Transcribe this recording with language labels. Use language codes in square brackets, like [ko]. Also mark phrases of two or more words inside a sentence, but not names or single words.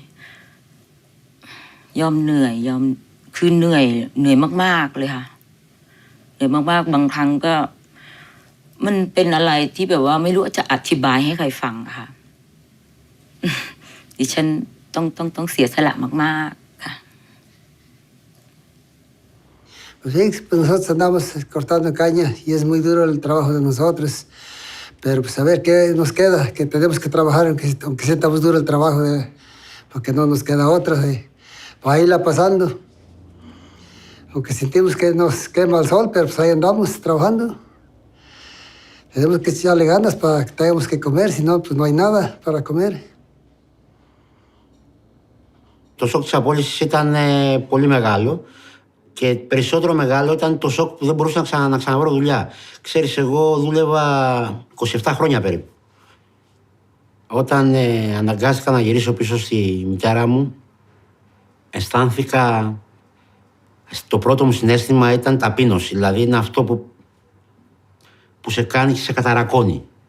[th] คือเหนื่อยมากๆเลยค่ะเหนื่อยมากๆบางครั้งก็มันเป็นอะไรที่แบบว่าไม่รู้จะอธิบายให้ใครฟังค่ะดิฉันต้องเสียสละมากๆค่ะ [es] Pues bien, pues nosotros andamos cortando caña y es muy duro el trabajo de nosotros, pero pues a ver qué nos queda, que tenemos que trabajar aunque sea tan duro el trabajo, porque no nos queda otra, pues ahí la pasando. Aunque sentimos que nos quema el sol, pero pues ahí andamos trabajando. Tenemos que echarle ganas para que tengamos que comer, si no, pues no hay nada para comer. [el] Το σοκ της απόλυσης ήταν πολύ μεγάλο και περισσότερο μεγάλο ήταν το σοκ που δεν μπορούσα να ξαναβρω δουλειά. Ξέρεις, εγώ δούλευα 27 χρόνια περίπου. Όταν αναγκάστηκα να γυρίσω πίσω στη μητέρα μου, αισθάνθηκα, το πρώτο μου συναίσθημα ήταν ταπείνωση, δηλαδή είναι αυτό που σε κάνει και σε καταρακώνει.